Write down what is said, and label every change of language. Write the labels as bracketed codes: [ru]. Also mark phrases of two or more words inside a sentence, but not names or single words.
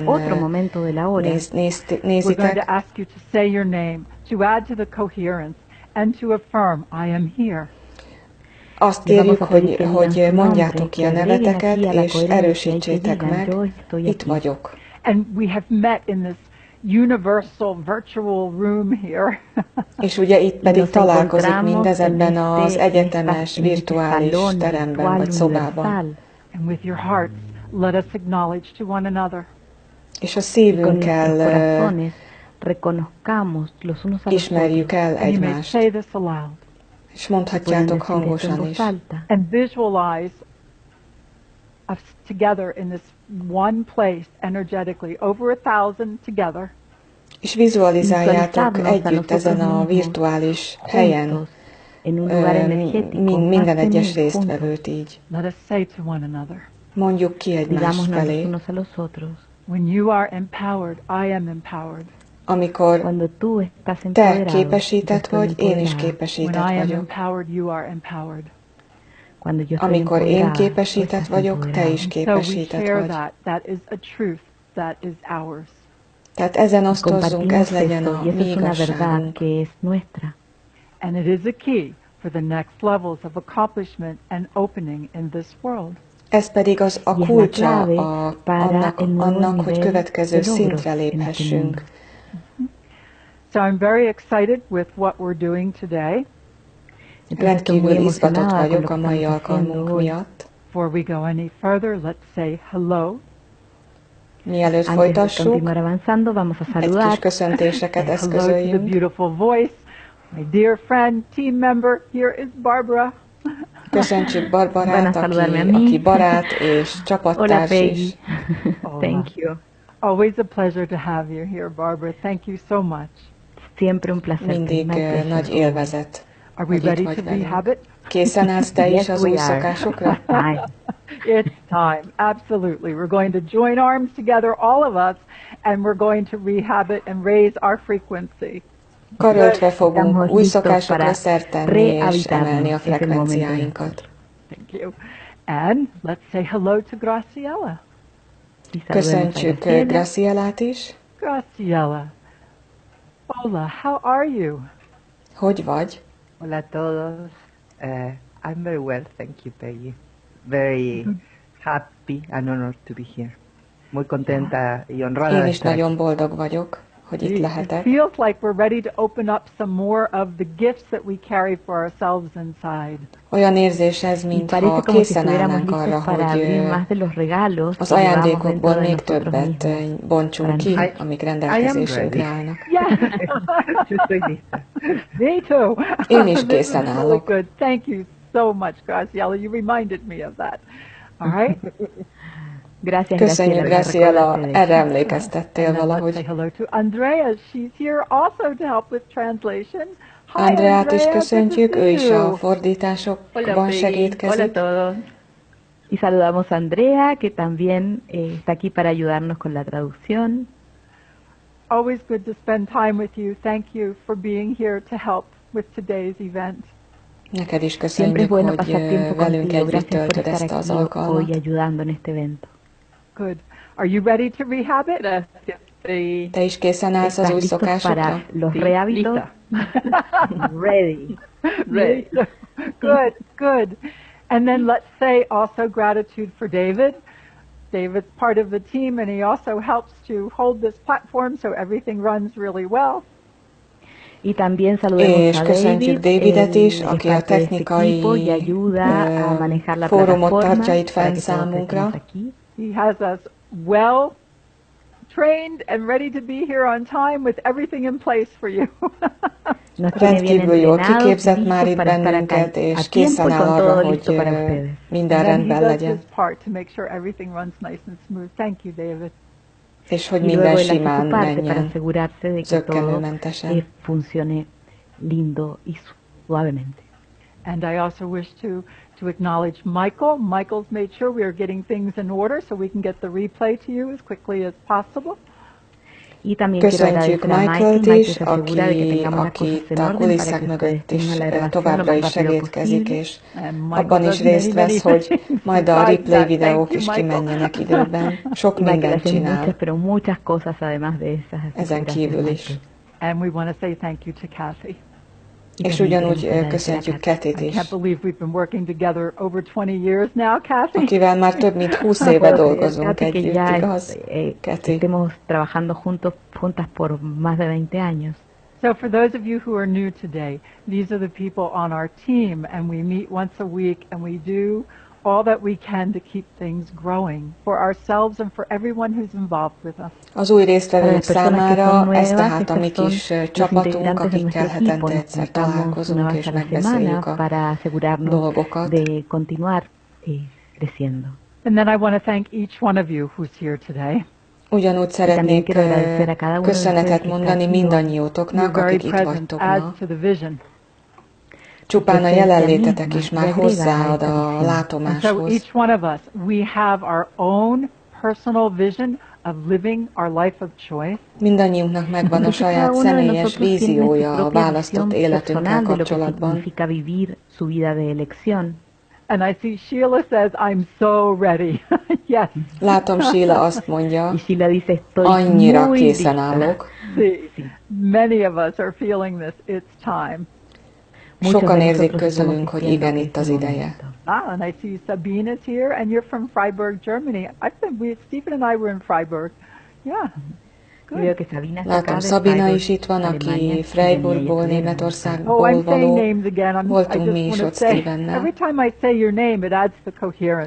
[en] We're going [hu] nézitek. [en] to ask you to say your name, to add to the coherence, and to affirm, I am here. [hu] Azt kérjük, hogy mondjátok ki a neveteket, és erősítsétek meg, itt vagyok. [en] And we have met in this universal virtual room here. [hu] És ugye itt pedig találkozik mindez ebben az egyetemes, virtuális teremben vagy szobában. [en] And with your hearts, let us acknowledge to one another. [hu] És a szívünkkel ismerjük el [en] And you may [hu] egymást. [en] say this aloud. [hu] És mondhatjátok hangosan is. [en] And visualize us together in this one place energetically, over 1,000 together. [hu] És vizualizáljátok együtt ezen a virtuális helyen minden egyes résztvevőt így. [en] Let us say to one another, [hu] Mondjuk ki egymás felé. [en] when you are empowered, I am empowered. [hu] Amikor te képesített vagy, én is képesített [en] When I am [hu] vagyok. [en] empowered, you are empowered. [hu] Amikor én képesített vagyok, te is [en] So we [hu] képesített [en] share [hu] vagy. [en] that. That is a truth that is ours. [hu] Tehát ezen osztozzunk, ez legyen a mi igazságunk. [en] And it is a key for the next levels of accomplishment and opening in this world. [hu] Ez pedig a kulcsa annak, hogy következő szintre léphessünk. [en] So I'm very excited with what we're doing today. [hu] Rendkívül izgatott vagyok a mai alkalmunk miatt. [en] Before we go any further, let's say hello. [hu] Mielőtt folytassuk, egy kis köszöntéseket [en] Hello to the [hu] eszközöljünk. [en] beautiful voice. My dear friend, team member, here is Barbara. [hu] Köszöntsük Barbarát, aki barát és csapattárs is. [en] Thank you. Always a pleasure to have you here, Barbara. Thank you so much. [es] Siempre un placer. [hu] Mindig nagy élvezet, [en] Are we [hu] hogy [en] ready [hu] itt [en] to [hu] vagy velünk. [en] rehabit? [hu] Készen állsz te is az új szokásokra? [en] It's time, absolutely. We're going to join arms together, all of us, and we're going to rehabit and raise our frequency. [hu] Karöltve fogunk új szokásokra szert tenni és emelni a frekvenciáinkat. [en] Thank you. And let's say hello to Graciela. [hu] Köszöntsük Gracielát is. [en] Graciela. Hola, how are you? [hu] Hogy vagy? [es] Hola a todos. [en] I'm very well, thank you, Peggy. Very happy and honored to be here. [es] Muy contenta y honrada [hu] Én [es] de [hu] is [es] estar aquí. [hu] nagyon boldog vagyok, hogy itt [en] It [hu] lehetek. [en] feels like we're ready to open up some more of the gifts that we carry for ourselves inside. [hu] Olyan érzés ez, mintha készen állnánk arra, hogy az ajándékokból még többet bontsunk ki, amik rendelkezésünkre állnak. [en] Yeah. [es] Yo estoy lista. [en] Me too. [hu] Én is [en] This [hu] készen [en] is really [hu] állok. [en] good. Thank you so much, Graciela. You reminded me of that. All right. [hu] Köszönjük, Graciela, erre emlékeztettél [en] And then let's [hu] valahogy. [en] say hello to Andrea. She's here also to help with translation. Hi, [hu] Andreát is [en] Andrea, [hu] köszöntjük, [en] good to [hu] ő is [en] see you. [hu] a fordításokban segítkezik. [es] Y saludamos a Andrea, que también está aquí para ayudarnos con la traducción. [en] Always good to spend time with you. Thank you for being here to help with today's event. [hu] Neked is [es] Siempre es [hu] köszönjük, [es] bueno [hu] hogy [es] pasar tiempo [hu] velünk [es] contigo. [hu] együtt [es] Gracias por [hu] töltöd [es] estar [hu] ezt az [es] aquí [hu] alkalmat. [es] hoy ayudando en este evento. [en] Good. Are you ready to rehabit? [hu] Te is készen állsz az új [es] ¿Estás listos para [hu] szokásokra? [es] los rehábitos? [en] Ready. Ready. Good, good. And then let's say also gratitude for David, David's part of the team, and he also helps to hold this platform so everything runs really well. [es] Y también saludemos [hu] És [es] a [hu] köszöntjük [es] David, [hu] Davidet is, [es] él es [hu] aki a [es] parte de este equipo y [hu] technikai [es] ayuda a manejar la [hu] fórumot [es] plataforma [hu] tartja itt [es] para [hu] fenn [es] que todos [hu] számunkra. [es] estemos aquí. [en] He has us well trained and ready to be here on time with everything in place for you. [es] Nos tiene bien [hu] Rendkívül jól [es] entrenados, [hu] kiképzett már [es] listos [hu] itt [es] para estar acá [hu] bennünket, [es] a [hu] és [es] tiempo [hu] készen [es] y [hu] áll [es] con [hu] arra, [es] todo listo [hu] hogy [es] para ustedes. [hu] minden [en] And then he [hu] rendben [en] does [hu] legyen, [en] his part to make sure everything runs nice and smooth. Thank you, David. [hu] és hogy [es] Y [hu] minden [es] luego él hace [hu] simán [es] su parte para [hu] menjen, [es] asegurarse de que todo [hu] zökkenőmentesen. [es] funcione lindo y suavemente. [en] And I also wish to acknowledge Michael. Michael's made sure we are getting things in order so we can get the replay to you as quickly as possible. [es] Y también quiero [hu] Köszöntjük [es] agradecer a [hu] Michael-t [es] Michael [hu] is, [es] se asegura de que [hu] aki [es] tengamos las cosas [hu] itt [es] en [hu] a [es] orden para [hu] kulisszák [es] que ustedes [hu] mögött is [es] tengan la grabación lo [hu] továbbra [es] más [hu] is [es] rápido [hu] segédkezik, [es] posible. [hu] és [en] And Michael [hu] abban is [en] does [hu] részt [en] many [hu] vesz, hogy [en] things [hu] majd a [en] besides [hu] replay [en] that. [hu] videók [en] Thank you, [hu] is [en] Michael. [hu] kimenjenek időben. Sok [es] Y Michael [hu] mindent [es] hace muchas, [hu] csinál, [es] pero muchas cosas además de esas. Así que [hu] ezen [es] gracias, [hu] kívül is. [es] Michael. [en] And we want to say thank you to Kathy. [es] Y [hu] És [es] también [hu] ugyanúgy [es] queremos agradecer a köszöntjük Kathy, [hu] Katit [en] I [hu] is, [en] can't believe we've been working together over 20 years now, Kathy. [hu] akivel már több mint 20 [es] No [hu] éve [es] puedo creer, [hu] dolgozunk [es] Kathy, que [hu] együtt, [es] ya [hu] igaz? [es] Kathy. estemos trabajando juntas por más de 20 años. [en] So for those of you who are new today, these are the people on our team, and we meet once a week, and we do all that we can to keep things growing for ourselves and for everyone who's involved with us. [hu] Az új résztvevők [es] Para las personas que son [hu] számára [es] nuevas, [hu] ez tehát a mi [es] estos son [hu] kis [es] los [hu] csapatunk, [es] integrantes de [hu] akikkel [es] nuestro equipo. [hu] hetente [es] Nos [hu] egyszer [es] juntamos una [hu] találkozunk [es] vez [hu] és [es] a la [hu] megbeszéljük [es] semana [hu] a [es] para asegurarnos [hu] dolgokat. [es] de continuar creciendo. [en] And then I want to thank each one of you who's here today. [hu] Ugyanúgy szeretnék [es] quiero agradecer a cada uno de [hu] köszönetet [es] ustedes que [hu] mondani [es] está aquí hoy. [en] Your [hu] mindannyiótoknak, [en] very [hu] akik itt [en] presence [hu] vagytok ma. [en] adds to the vision. [hu] Csupán a jelenlétetek is már [es] le agrega [hu] hozzáad [es] a esta [hu] a [es] visión. [en] And so [hu] látomáshoz. [en] each one of us, we have our own personal vision of living our life of choice. [hu] Mindannyiunknak megvan a [es] Cada [hu] saját [es] uno de [hu] személyes [es] nosotros tiene su [hu] víziója a [es] propia [hu] választott [es] visión [hu] életünkkel [es] personal de lo que [hu] kapcsolatban. [es] significa vivir su vida de elección. [en] And I see Sheila says, I'm so ready. Yes. [hu] Látom, Sheila azt mondja, [es] Y Sheila dice, estoy [hu] annyira [es] muy [hu] készen [es] lista. [hu] állok. [en] See, many of us are feeling this. It's time. [es] Muchos [hu] Sokan [es] de [hu] érzik [es] nosotros estamos [hu] közülünk, hogy [es] diciendo [hu] igen, [es] que [hu] itt [es] es [hu] az [es] el [hu] ideje. [es] momento. [en] And I see Sabine is here, and you're from Freiburg, Germany. Stephen and I were in Freiburg. Yeah. [es] Y veo que Sabina está acá [hu] Látom, [es] de [hu] Sabina [es] Freiburg, [hu] is itt van, [es] Alemania, [hu] aki [es] y [hu] Freiburgból, [es] tenía ella [hu] Németországból [en] Oh, I'm saying [hu] való. [en] names again. I [hu] Voltunk [en] just [hu] mi is [en] want to [hu] ott [en] say, [hu] Stevennel. [en] every time I say your name, it adds the coherence.